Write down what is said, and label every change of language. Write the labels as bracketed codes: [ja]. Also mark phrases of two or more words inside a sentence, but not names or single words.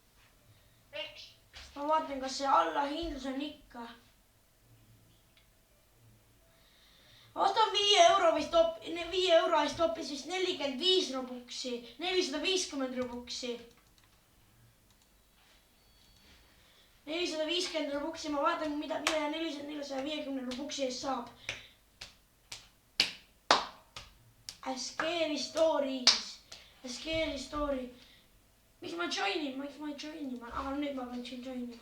[et] Ma vaatan, kas see allahindlus on ikka. ostan 5 euro vist 5 euro eest hoopis vist 45 robuksi, 450 robuksi. 450 robuksi, ma vaatan, mida 450 robuksi eest saab. [en] A scary story. [et] Miks ma joinin, aga nüüd ma pean siin joinima.